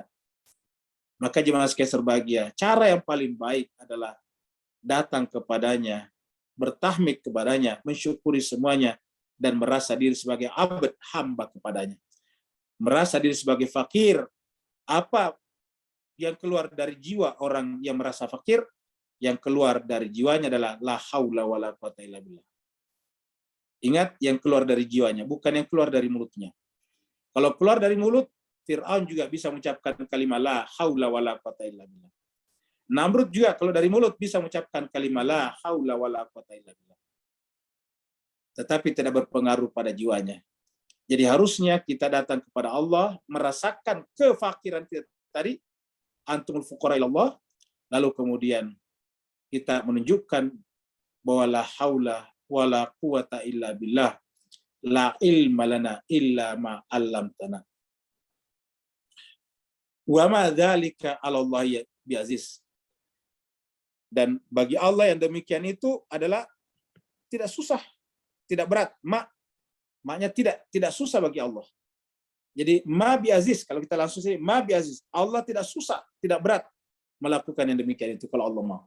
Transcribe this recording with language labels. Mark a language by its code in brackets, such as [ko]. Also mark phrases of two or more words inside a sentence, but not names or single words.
[id] Maka jemaah sekalian berbahagia, cara yang paling baik adalah datang kepadanya, bertahmid kepadanya, mensyukuri semuanya, dan merasa diri sebagai abd, hamba kepadanya. Merasa diri sebagai fakir. Apa yang keluar dari jiwa orang yang merasa fakir? Yang keluar dari jiwanya adalah [ar] لا حول ولا قوة إلا بالله. [id] Ingat, yang keluar dari jiwanya, bukan yang keluar dari mulutnya. Kalau keluar dari mulut, Fir'aun juga bisa mengucapkan kalimat [ar] لا حول ولا قوة إلا بالله. [id] Namrud juga kalau dari mulut bisa mengucapkan kalimat [ar] لا حول ولا قوة إلا بالله. [id] tetapi tidak berpengaruh pada jiwanya. Jadi harusnya kita datang kepada Allah, merasakan kefakiran kita tadi, [ar] أنتم الفقراء إلى الله, [id] lalu kemudian kita menunjukkan bahwa [ar] لا حول ولا قوة إلا بالله لا علم لنا إلا ما علمتنا. وما ذلك على الله بعزيز. [id] Dan bagi Allah yang demikian itu adalah tidak susah, tidak berat. Maknya tidak susah bagi Allah. Jadi [ar] ما بعزيز, [id] kalau kita langsung sih [ar] ما بعزيز, [id] Allah tidak susah, tidak berat melakukan yang demikian itu kalau Allah mau.